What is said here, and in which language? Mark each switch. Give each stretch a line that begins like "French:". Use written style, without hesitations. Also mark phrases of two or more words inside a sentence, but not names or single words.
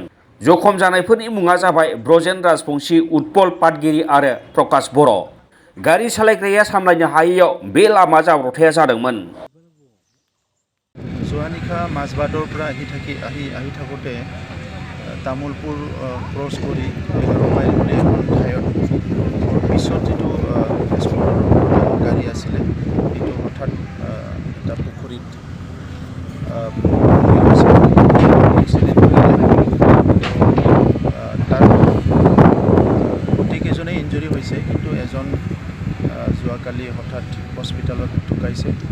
Bodo: जखम जानायफोरनि मुङा जाबाय ब्रजेन राजबंशी, उत्पल पाटगिरि आरो प्रकाश बर'। गारि सालायग्राया सामलायनो हायैयाव बे लामा जाब्रबथाया जादोंमोन। जोहानिखा माजबादरफ्रा
Assamese: आহি থাকোঁতে तामुलपुर क्रस কৰি 11 মাইল বুলি এখন ঠাইত পিছত যিটো এস্কৰ্টৰ গাড়ী আছিলে সেইটো হঠাৎ এটা পুখুৰীত এক্সিডেণ্ট তাৰ গোটেইকেইজনে ইঞ্জুৰি হৈছে, কিন্তু এজন যোৱাকালি হঠাৎ হস্পিটেলত ঢুকাইছে।